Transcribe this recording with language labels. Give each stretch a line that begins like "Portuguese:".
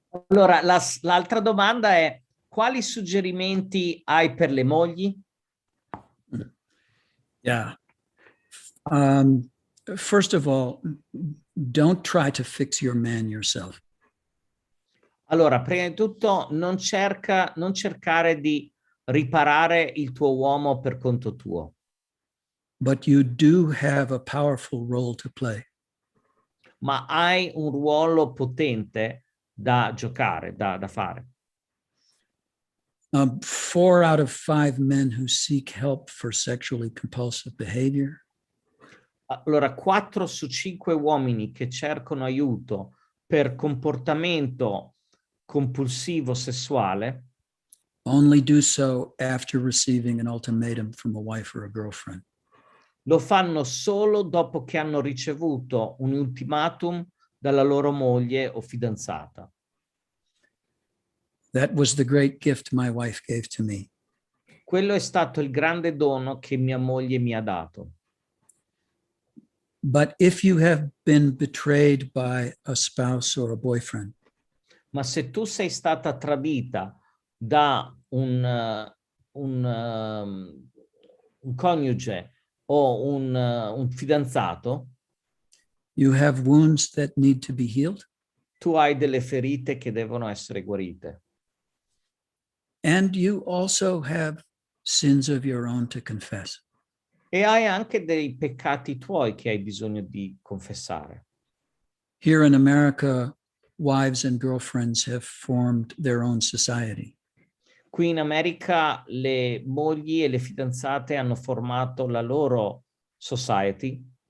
Italian: Allora, l'altra domanda è: quali suggerimenti hai per le mogli?
English: Yeah. First of all, don't try to fix your man yourself.
Italian: Allora, prima di tutto, non cercare di riparare il tuo uomo per conto tuo.
English: But you do have a powerful role to play.
Italian: Ma hai un ruolo potente da giocare, da fare.
English: 4 out of 5 men who seek help for sexually compulsive behavior
Italian: Allora, 4 su 5 uomini che cercano aiuto per comportamento compulsivo sessuale
English: only do so after receiving an ultimatum from a wife or a girlfriend.
Italian: lo fanno solo dopo che hanno ricevuto un ultimatum dalla loro moglie o fidanzata.
English: That was the great gift my wife gave to me.
Italian: Quello è stato il grande dono che mia moglie mi ha dato.
English: But if you have been betrayed by a spouse or a boyfriend,
Italian: Ma se tu sei stata tradita da un coniuge o un fidanzato,
English: you have wounds that need to be healed,
Italian: tu hai delle ferite che devono essere guarite.
English: and you also have sins of your own to confess.
Italian: E hai anche dei peccati tuoi che hai bisogno di confessare.
English: Here in America, wives and girlfriends have formed their own society.
Italian: Qui in America le mogli e le fidanzate hanno formato la loro society,